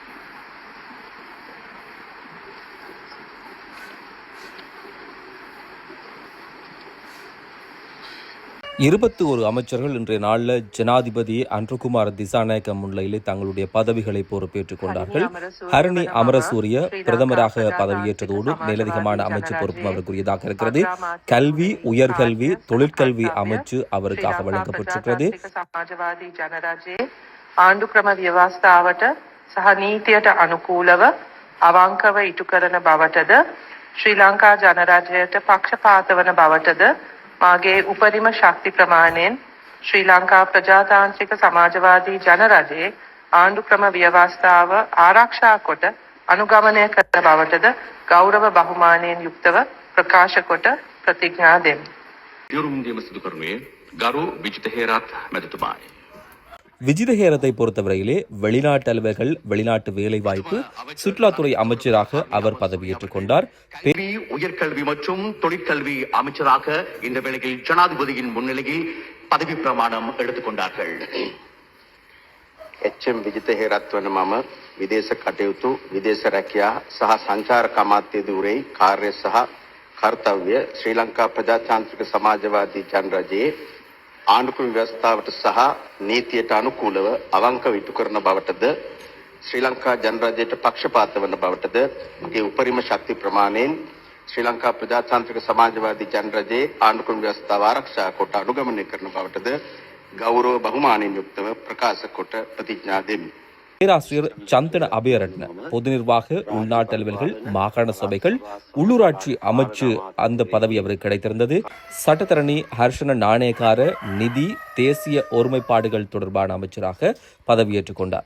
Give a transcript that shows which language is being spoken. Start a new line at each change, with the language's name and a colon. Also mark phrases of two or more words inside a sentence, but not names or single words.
Tamil: 21 அமைச்சர்கள் இன்றைய நாளில் ஜனாதிபதி அனுர்குமார திசாநாயக்க முன்னிலையிலே தங்களுடைய பதவிகளை பொறுப்பேற்றுக் கொண்டார்கள். ஹரணி அமரசூரிய பிரதமராக பதவியேற்றதோடு மேலதிகமான அமைச்சு பொறுப்பும் அவருக்குரியதாக இருக்கிறது. கல்வி, உயர்கல்வி, தொழிற்கல்வி அமைச்சு அவருக்காக வழங்கப்பட்டிருக்கிறது.
Sinhala: ආණ්ඩුක්‍රම ව්‍යවස්ථාවට සහ නීතියට අනුකූලව අවංකව ඉටු කරන බවටද ශ්‍රී ලංකා ජනරජයට පක්ෂපාත වන බවටද මාගේ උපරිම ශක්ති ප්‍රමාණයෙන් ශ්‍රී ලංකා ප්‍රජාතාන්ත්‍රික සමාජවාදී ජනරජයේ ආණ්ඩුක්‍රම ව්‍යවස්ථාව ආරක්ෂා කොට අනුගමනය කරන බවටද ගෞරව බහුමානයෙන් යුක්තව ප්‍රකාශ කොට ප්‍රතිඥා දෙමි. දියුරුම්දියම සිදු කරුණේ ගරු විජිත හේරත් මැතිතුමායි.
Tamil: விஜித ஹேரத்தை பொறுத்தவரையிலே வெளிநாட்டு அலுவலர்கள், வெளிநாட்டு வேலைவாய்ப்பு, சுற்றுலாத்துறை அமைச்சராக அவர் பதவியேற்றுக் கொண்டார். உயர்கல்வி மற்றும் தொழிற்கல்வி அமைச்சராக இந்த வேளையில் ஜனாதிபதியின் முன்னிலையில் பதவி பிரமாணம் எடுத்துக் கொண்டார்கள்.
Sinhala: එච්.එම්. විජිත හේරත් වන මම විදේශ කටයුතු, විදේශ රැකියා සහ සංචාරක අමාත්‍ය ධූරයේ කාර්ය සහ කර්තව්‍ය ශ්‍රී ලංකා ප්‍රජාතාන්ත්‍රික සමාජවාදී ජනරජයේ ආණ්ඩුක්‍රම ව්‍යවස්ථාවට සහ නීතියට අනුකූලව අවංකව ඉටු කරන බවටද ශ්‍රී ලංකා ජනරජයට පක්ෂපාත වන බවටද මගේ උපරිම ශක්ති ප්‍රමාණයෙන් ශ්‍රී ලංකා ප්‍රජාතාන්ත්‍රික සමාජවාදී ජනරජයේ ආණ්ඩුක්‍රම ව්‍යවස්ථාව ආරක්ෂා කොට අනුගමනය කරන බවටද ගෞරව බහුමානයෙන් යුක්තව ප්‍රකාශ කොට ප්‍රතිඥා දෙමි.
Tamil: பேராசிரியர் சந்தன அபயரட்ன பொது நிர்வாக, உள்நாட்டு அலுவல்கள், மாகாண சபைகள், உள்ளூராட்சி அமைச்சு அந்த பதவி அவருக்கு கிடைத்திருந்தது. சட்டத்தரணி ஹர்ஷன நாணயக்கார நிதி, தேசிய ஒருமைப்பாடுகள் தொடர்பான அமைச்சராக பதவியேற்றுக் கொண்டார்.